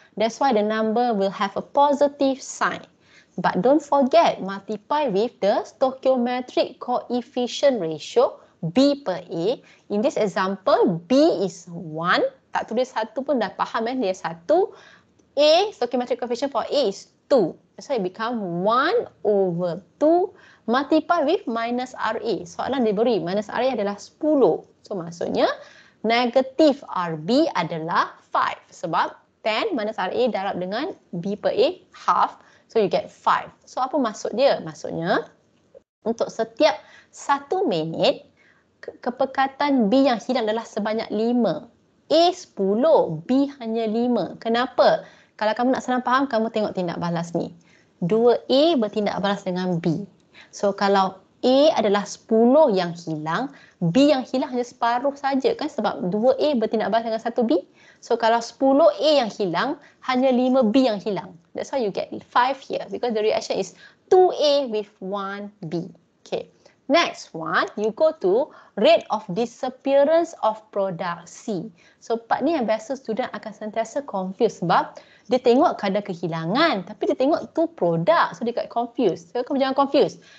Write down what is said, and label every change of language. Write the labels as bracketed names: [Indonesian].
[English] That's why the number will have a positive sign. But don't forget, multiply with the stoichiometric coefficient ratio, B per A. In this example, B is 1. [Malay] Tak tulis 1 pun dah faham dia 1. [English] A, stoichiometric coefficient for A is 2. So it become 1/2 multiply with minus RA. [Malay] Soalan diberi minus RA adalah 10. So maksudnya negatif RB adalah 5. Sebab 10 minus RA darab dengan B per A half. [English] So you get 5. [Malay] So apa maksud dia? Maksudnya untuk setiap 1 minit kepekatan B yang hilang adalah sebanyak 5. A 10, B hanya 5. Kenapa? Kalau kamu nak senang faham, kamu tengok tindak balas ni. 2A bertindak balas dengan B. So kalau A adalah 10 yang hilang, B yang hilang hanya separuh saja kan sebab 2A bertindak balas dengan 1B. So kalau 10A yang hilang, hanya 5B yang hilang. [English] That's why you get 5 here because the reaction is 2A with 1B. Okay. Next one, you go to rate of disappearance of product C. [Malay] So part ni yang biasa student akan sentiasa confused sebab dia tengok kadar kehilangan tapi dia tengok tu produk, so dia kat confused. So kamu jangan confused.